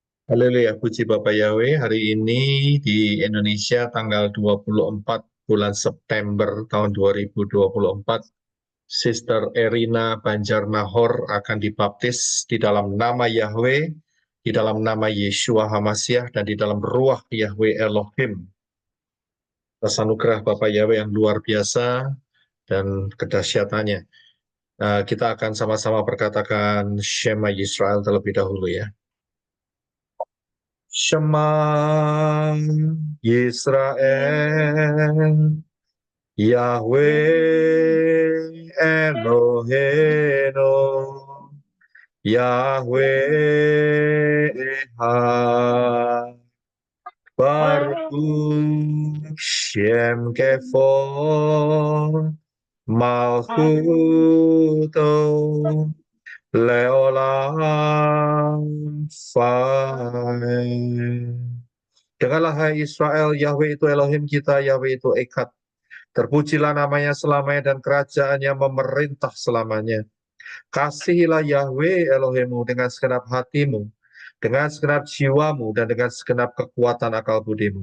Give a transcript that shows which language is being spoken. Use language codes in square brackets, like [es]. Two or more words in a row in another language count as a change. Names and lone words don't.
[id] Haleluya, puji Bapak Yahweh. Hari ini di Indonesia tanggal 24 bulan September tahun 2024, Sister Erina Banjarnahor akan dibaptis di dalam nama Yahweh, di dalam nama Yeshua Hamasyah, dan di dalam ruah Yahweh Elohim. Atas anugerah Bapak Yahweh yang luar biasa dan kedahsyatannya. Kita akan sama-sama berkatakan Shema Yisrael terlebih dahulu ya. [he] שמע ישראל, יהוה אלוהינו, יהוה אחד, ברוך שם כבוד מלכותו לעולם ועד. [id] Dengarlah hai Israel, Yahweh itu Elohim kita, Yahweh itu Echad. Terpujilah namanya selamanya dan kerajaannya memerintah selamanya. Kasihilah Yahweh Elohimmu dengan segenap hatimu, dengan segenap jiwamu, dan dengan segenap kekuatan akal budimu.